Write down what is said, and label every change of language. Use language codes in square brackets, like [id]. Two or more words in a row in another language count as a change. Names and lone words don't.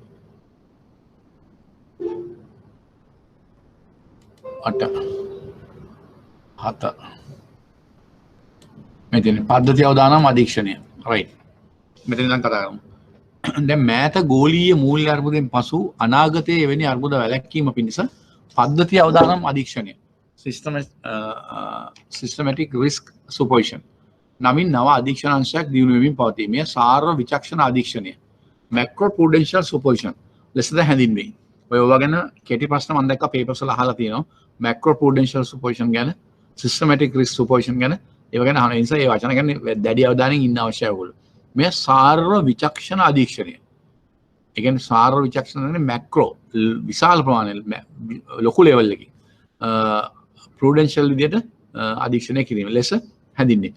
[si] හත මෙතන පද්ධති අවදානම් අධීක්ෂණය. right මෙතන ඉඳන් කතා කරමු. දැන් මෑත ගෝලීය මූල්‍ය අර්බුදයෙන් පසු අනාගතයේ එවැනි අර්බුද වැළැක්වීම පිණිස පද්ධති අවදානම් අධීක්ෂණය [en] systematic risk supervision [si] නමින් නව අධීක්ෂණ අංශයක් දියුණු වෙමින් පවතී. මේ සාර්ව විචක්ෂණ අධීක්ෂණය [en] macro prudential supervision [si] ලෙසද හැඳින්වේ. ඔය වගේන කෙටි ප්‍රශ්න මම දැක්ක පේපර්ස් වල අහලා තියෙනවා [en] macro prudential supervision [si] ගැන [en] systematic risk supervision [si] ගැන ඒව ගැන අහන නිසා ඒ වචන ගැන දැඩි අවධානයෙන් ඉන්න අවශ්‍යයි ඔයගොල්ලෝ. මේ සාර්ව විචක්ෂණ අධීක්ෂණය. ඒ කියන්නේ සාර්ව විචක්ෂණ කියන්නේ මැක්‍රෝ විශාල ප්‍රමාණය ලොකු ලෙවල් එකකින් ප්‍රුඩෙන්ෂල් විදියට අධීක්ෂණය කිරීම ලෙස හැඳින්වේ.